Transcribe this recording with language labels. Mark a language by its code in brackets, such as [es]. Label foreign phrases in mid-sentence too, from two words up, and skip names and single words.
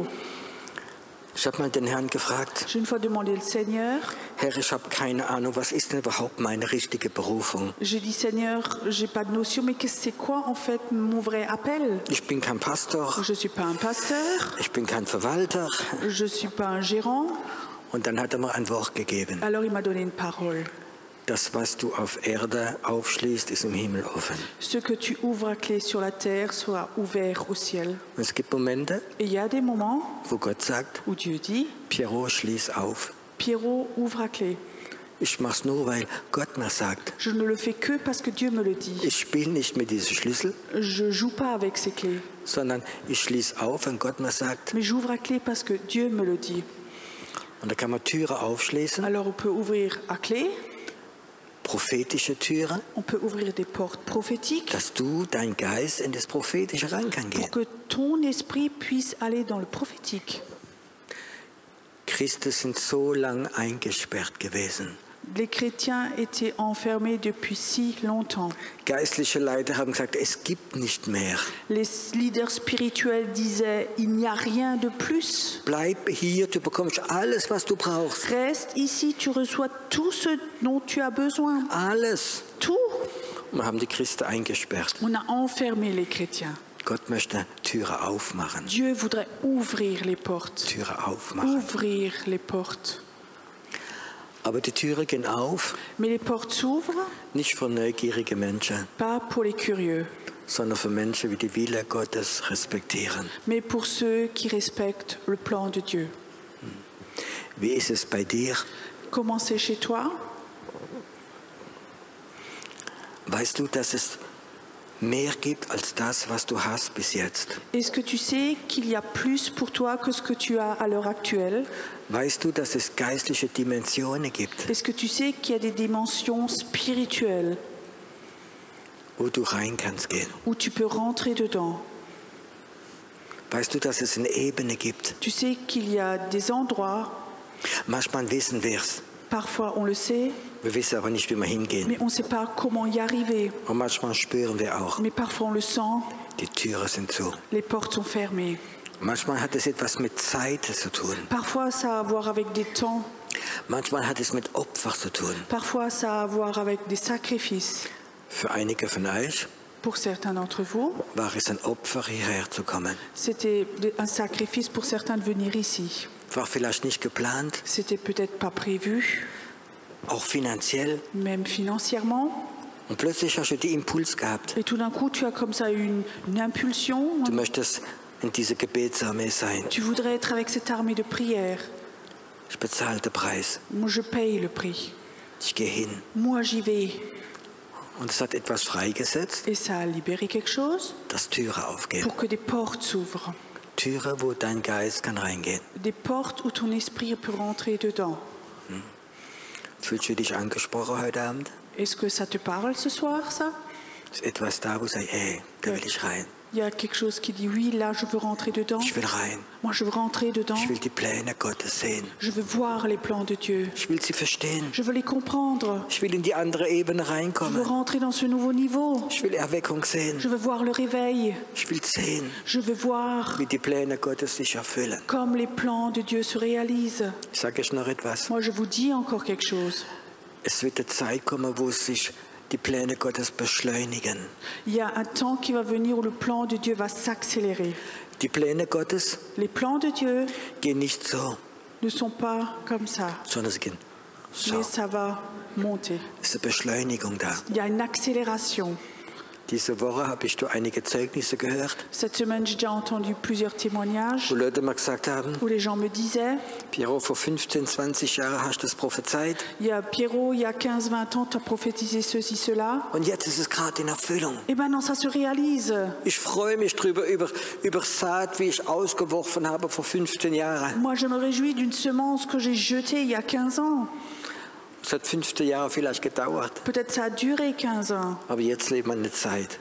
[de] Ich habe mal den Herrn gefragt, [fr] J'ai une fois demandé au Seigneur, [de] Herr, ich habe keine Ahnung, was ist denn überhaupt meine richtige Berufung? [fr] j'ai dit Seigneur, j'ai pas de notion, mais c'est quoi en fait mon vrai appel? [de] Ich bin kein Pastor, [fr] Je suis pas un pasteur, [de] ich bin kein Verwalter. [fr] je suis pas un gérant. [de] Und dann hat er mir ein Wort gegeben. [fr] Alors il m'a donné une parole. [de] Das, was du auf Erde aufschließt, ist im Himmel offen. [fr] Ce que tu ouvres à clé sur la terre soit ouvert au ciel. [de] Und es gibt Momente, [fr] Et il y a des moments [de] wo Gott sagt, [fr] où Dieu dit, Pierrot, [de] schließ auf. [fr] Pierrot, ouvre à clé. [de] Ich mach's nur, weil Gott mir sagt. [fr] Je ne le fais que parce que Dieu me le dit. [de] Ich spiele nicht mit diesem Schlüssel, [fr] Je joue pas avec ces clés, [de] sondern ich schließe auf, wenn Gott mir sagt. [fr] mais j'ouvre à clé parce que Dieu me le dit. [de] Und da kann man Türen aufschließen, [fr] Alors on peut ouvrir à clé, [de] prophetische Türen, [fr] on peut ouvrir des portes prophétiques [de] dass du, dein Geist, in das Prophetische rein kann [fr] pour [de] gehen. [fr] que ton esprit puisse aller dans le prophétique. [de] Christen sind so lang eingesperrt gewesen. [fr] Les chrétiens étaient enfermés depuis si longtemps. [de] Geistliche Leiter haben gesagt, es gibt nicht mehr. [fr] Les leaders spirituels disaient, il n'y a rien de plus. [de] Bleib hier, du bekommst alles, was du brauchst. [fr] Reste ici, tu reçois tout ce dont tu as besoin. [de] Alles. [fr] Tout. [de] Wir haben die Christen eingesperrt. [fr] On a enfermé les chrétiens. [de] Gott möchte Türen aufmachen. [fr] Dieu voudrait ouvrir les portes. [de] Türen aufmachen. [fr] Ouvrir les portes. [de] Aber die Türen gehen auf, [fr] Mais les portes s'ouvrent, [de] nicht für neugierige Menschen, [fr] pas pour les curieux, [de] sondern für Menschen, die die Wille Gottes respektieren. [fr] mais pour ceux qui respectent le plan de Dieu. [de] Wie ist es bei dir? [fr] Comment c'est chez toi? [de] Weißt du, dass es mehr gibt als das, was du hast bis jetzt? [fr] Est-ce que tu sais qu'il y a plus pour toi que ce que tu as à l'heure actuelle? [de] Weißt du, dass es geistliche Dimensionen gibt, [fr] Est-ce que tu sais qu'il y a des dimensions spirituelles [de] wo du rein kannst gehen? [fr] où tu peux rentrer dedans? [de] Weißt du, dass es eine Ebene gibt? [fr] Tu sais qu'il y a des endroits, [de] Manchmal wissen wir es, [fr] parfois on le sait, [de] wir wissen aber nicht, wie wir hingehen. [fr] mais on ne sait pas comment y arriver. [de] Und manchmal spüren wir auch, [fr] Mais parfois on le sent, [de] die Türen sind zu. [fr] les portes sont fermées. [de] Manchmal hat es etwas mit Zeit zu tun. [fr] Parfois ça a à voir avec des temps, [de] Manchmal hat es mit Opfer zu tun. [fr] parfois ça a à voir avec des sacrifices. [de] Für einige von euch [fr] Pour certains d'entre vous, [de] war es ein Opfer, hierher zu kommen. [fr] c'était un sacrifice pour certains de venir ici. [de] War vielleicht nicht geplant, [fr] C'était peut-être pas prévu, [de] auch finanziell. [fr] même financièrement. [de] Und plötzlich hast du den Impuls gehabt. [fr] Et tout d'un coup, tu as comme ça une impulsion. [de] Du möchtest in diese Gebetsarmee sein. [fr] Tu voudrais être avec cette armée de prière. [de] Ich bezahle den Preis. [fr] Moi, je paye le prix. [de] Ich gehe hin. [fr] Moi, j'y vais. [de] Und es hat etwas freigesetzt, [fr] Et ça a libéré quelque chose [de] dass Türen aufgehen. [fr] pour que des portes s'ouvrent. [de] Türen, wo dein Geist kann reingehen. [fr] Des portes où ton esprit peut rentrer dedans. [de] Fühlst du dich angesprochen heute Abend? [fr] Est-ce que ça te parle ce soir, ça? [de] Ist etwas da, wo du sagst, hey, da will ich rein. [fr] Il y a quelque chose qui dit oui, là, je veux rentrer dedans. [de] Ich will rein. [fr] Moi, je veux rentrer dedans. [de] Ich will die Pläne Gottes sehen. [fr] Je veux voir les plans de Dieu. [de] Ich will sie verstehen. [fr] Je veux les comprendre. [de] Ich will in die andere Ebene [fr] Je veux [de] reinkommen. [fr] rentrer dans ce nouveau niveau. [de] Ich will Erweckung sehen. [fr] Je veux voir le réveil. [de] Ich will sehen, [fr] Je veux voir [de] wie die Pläne Gottes sich erfüllen. [fr] comme les plans de Dieu se réalisent. [de] Sag ich noch etwas? [fr] Moi, je vous dis encore quelque chose. [de] Es wird eine Zeit kommen, wo sich die Pläne Gottes beschleunigen. [fr] Il y a un temps qui va venir où le plan de Dieu va s'accélérer. [de] Die Pläne Gottes [fr] Les plans de Dieu [de] gehen nicht so, [fr] ne sont pas comme ça, [de] sondern sie gehen so. [fr] mais ça va monter. [de] Es ist eine Beschleunigung da. [fr] Il y a une accélération. [de] Diese Woche habe ich einige Zeugnisse gehört, [fr] Cette semaine, j'ai déjà entendu plusieurs témoignages [de] wo Leute mal gesagt haben, [fr] où les gens me disaient, [de] Piero, vor 15, 20 Jahren hast du das prophezeit [fr] il y a Pierrot, il y a 15-20 ans, tu as prophétisé ceci, cela. [de] und jetzt ist es gerade in Erfüllung. [fr] Et maintenant, ça se réalise. [de] Ich freue mich drüber, über Saat, wie ich ausgeworfen habe vor 15 Jahren. [fr] Moi, je me réjouis d'une semence que j'ai jetée il y a 15 ans. [de] Es hat 15 Jahre vielleicht gedauert, [fr] Peut-être ça a duré 15 ans. [de] aber jetzt leben wir in einer Zeit,